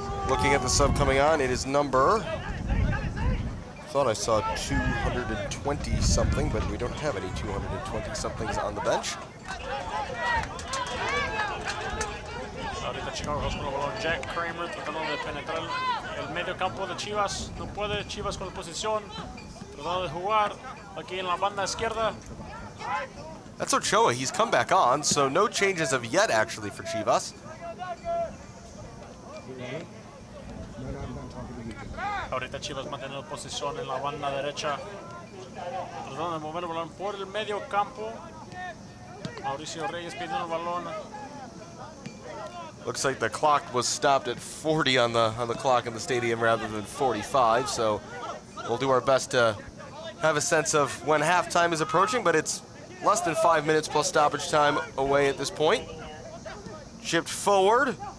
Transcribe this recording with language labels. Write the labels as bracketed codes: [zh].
[en] Looking at the sub coming on, it is number, thought I saw 220 something, but we don't have any 220 somethings on the bench. [es] Ahorita Chicagoans con el balón. Jack Kramer tratando de penetrar el medio campo de Chivas. No puede. Chivas con la posición. Tratando de jugar aquí en la banda izquierda. [en] That's Ochoa. He's come back on, so no changes of yet actually for Chivas. [es] Ahorita Chivas manteniendo posición en la banda derecha. Tratando de mover el balón por el medio campo. Mauricio Reyes pidiendo el balón. [en] Looks like the clock was stopped at 40 on the clock in the stadium rather than 45, so we'll do our best to have a sense of when halftime is approaching, but it's less than 5 minutes plus stoppage time away at this point. Chipped forward.